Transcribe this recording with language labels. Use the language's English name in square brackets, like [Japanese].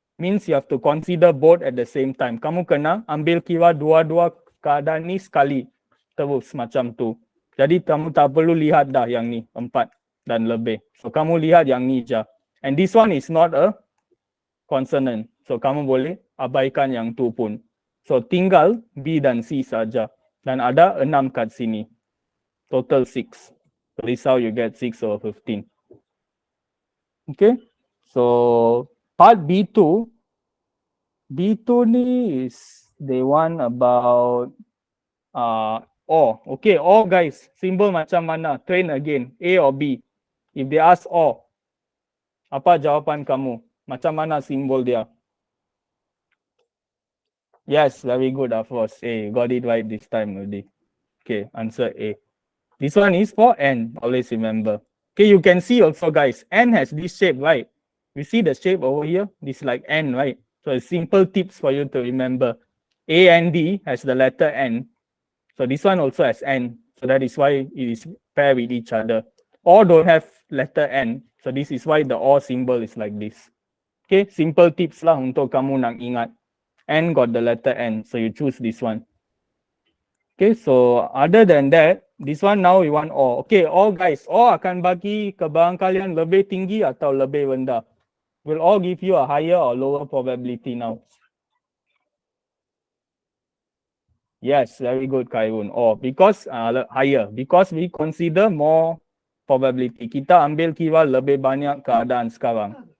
[English] Means you have to consider both at the same time. [Malay] Kamu kena ambil kira dua-dua keadaan ni sekali. Terus macam tu. Jadi kamu tak perlu lihat dah yang ni. 4 dan lebih. So kamu lihat yang ni je. [English] And this one is not a consonant. [Malay] So kamu boleh abaikan yang tu pun. So tinggal B dan C saja. Dan ada 6 kat sini. Total 6. [English] So this is how you get 6 over 15. Okay. So part B2. B2 ni is they want about or. Okay, or guys. Symbol [Malay] macam mana? [English] Train again. A or B. If they ask or, [Malay] apa jawapan kamu? Macam mana simbol dia? [English] Yes, very good, of course. A, got it right this time already. Okay, answer A. This one is for N, always remember. Okay, you can see also guys, N has this shape, right? You see the shape over here? This is like N, right? So it's simple tips for you to remember. A and D has the letter N. So this one also has N. So that is why it is paired with each other. Or don't have letter N. So this is why the or symbol is like this. [Malay] Okay, simple tips lah untuk kamu nak ingat. [English] N got the letter N, so you choose this one. Okay, so other than that, this one now we want or. [Malay] Okay, or guys, or akan bagi ke barang kalian lebih tinggi atau lebih rendah. [English] Will all give you a higher or lower probability now? Yes, very good, Kairun. Or because higher, because we consider more probability. [Malay] Kita ambil kira lebih banyak keadaan sekarang.